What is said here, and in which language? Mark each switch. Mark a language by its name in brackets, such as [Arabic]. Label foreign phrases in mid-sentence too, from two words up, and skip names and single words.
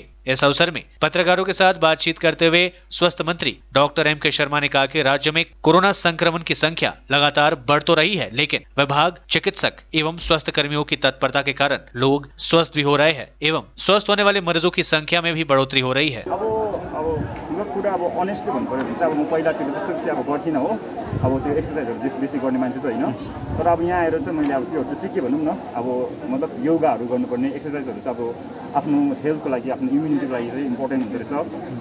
[Hindi] इस अवसर में पत्रकारों के साथ बातचीत करते हुए स्वास्थ्य मंत्री डॉक्टर एम.के. शर्मा ने कहा कि राज्य में कोरोना संक्रमण की संख्या लगातार बढ़ तो रही है, लेकिन विभाग, चिकित्सक एवं स्वास्थ्य कर्मियों की तत्परता के कारण लोग स्वस्थ भी हो रहे हैं एवं स्वस्थ होने वाले मरीजों की संख्या में भी बढ़ोतरी हो रही है। [Nepali] कुरा अब अनेस्टली भन्नु पऱ्यो भने चाहिँ अब म पहिलातिर त्यस्तो बेसी अब गर्थिनँ हो, अब त्यो एक्सर्साइजहरू बेसी गर्ने मान्छे चाहिँ होइन। तर अब यहाँ आएर चाहिँ मैले अब त्योहरू चाहिँ सिकेँ भनौँ न। अब मतलब योगाहरू गर्नुपर्ने, एक्सर्साइजहरू चाहिँ अब आफ्नो हेल्थको लागि, आफ्नो इम्युनिटीको लागि चाहिँ इम्पोर्टेन्ट हुँदो रहेछ।